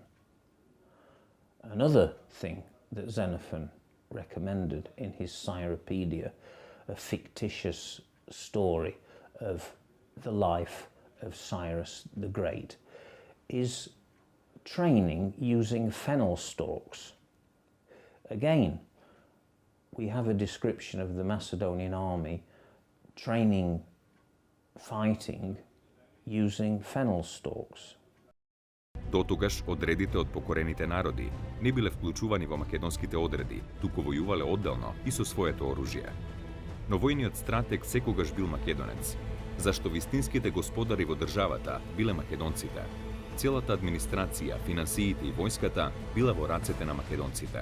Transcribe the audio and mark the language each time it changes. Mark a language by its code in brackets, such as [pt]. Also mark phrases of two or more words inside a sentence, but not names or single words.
[en] Another thing that Xenophon recommended in his Cyropedia, a fictitious story of the life of Cyrus the Great, is training using fennel stalks. Again, we have a description of the Macedonian army training fighting using fennel stalks. [mk] Дотогаш одредите од покорените народи не биле вклучувани во македонските одреди, туку војувале одделно и со своето оружје. Но војниот стратег секогаш бил македонец, зашто вистинските господари во државата биле македонците. Целата администрација, финансиите и војската била во рацете на македонците.